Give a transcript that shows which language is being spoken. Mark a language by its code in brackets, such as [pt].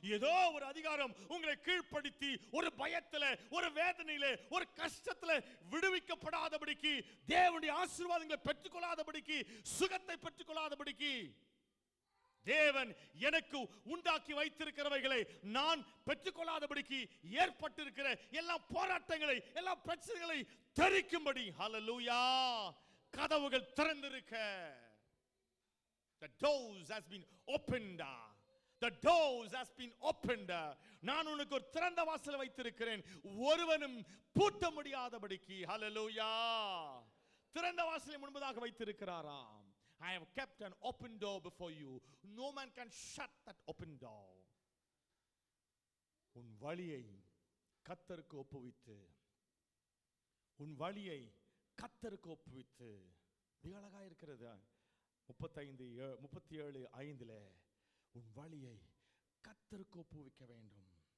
[ta] ஏதோ ஒரு அதிகாரம் உங்களை கீழ்ப்படுத்தி ஒரு பயத்துல, ஒரு வேதனையில, ஒரு கஷ்டத்துல விடுவிக்கப்படாதபடிக்கு, தேவனுடைய ஆசீர்வாதங்களை பெற்றுக்கொள்ளாதபடிக்கு, சுகத்தை பெற்றுக்கொள்ளாதபடிக்கு, தேவன் எனக்கு உண்டாக்கி வைத்திருக்கிறவைகளை நான் பெற்றுக்கொள்ளாதபடிக்கு ஏற்பட்டிருக்கிற எல்லா போராட்டங்களை, எல்லா பிரச்சனைகளை தரிக்கும்படி ஹல்லேலூயா கதவுகள் திறந்திருக்க. [en] The doors has been opened. The doors has been opened. [ta] நான் உனக்கு ஒரு திறந்த வாசல் வைத்திருக்கிறேன், ஒருவனும் பூட்ட முடியாதபடிக்கு. ஹல்லேலூயா. திறந்த வாசலை முன்பதாக வைத்திருக்கிறாராம். [en] I have kept an open door before you. No man can shut that open door. [ta] உன் வழியை கர்த்தருக்கு ஒப்புவித்து, உன் வழியை கர்த்தருக்கு ஒப்புவித்து. மிக அழகா இருக்கிறது. 37:5 உன் வழியை கர்த்தருக்கு ஒப்புவிக்க வேண்டும்.